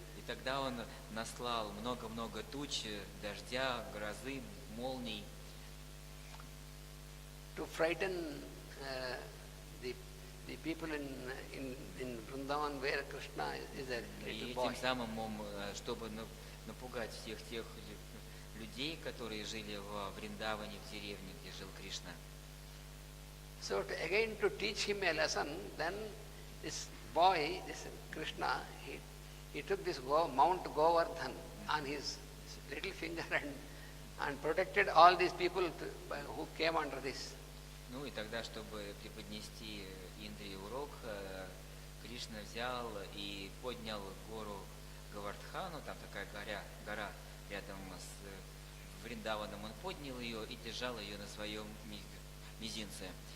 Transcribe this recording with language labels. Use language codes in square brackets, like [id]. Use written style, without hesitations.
[ru] И тогда он наслал много-много туч, дождя, грозы, молний. [en] To frighten the people in Vrindavan where Krishna is a little [ru] И [en] boy. [ru] тем самым, чтобы напугать всех тех людей, которые жили в Вриндаване, в деревне, где жил Кришна. [en] So again to teach him a lesson, then this boy, this Krishna, he took this Mount Govardhan on his little finger and protected all these people who came under this. [ru] Ну и тогда, чтобы преподнести Индре урок, Кришна взял и поднял гору Гавардхану, там такая гора рядом с Вриндаваном, он поднял ее и держал ее на своем мизинце.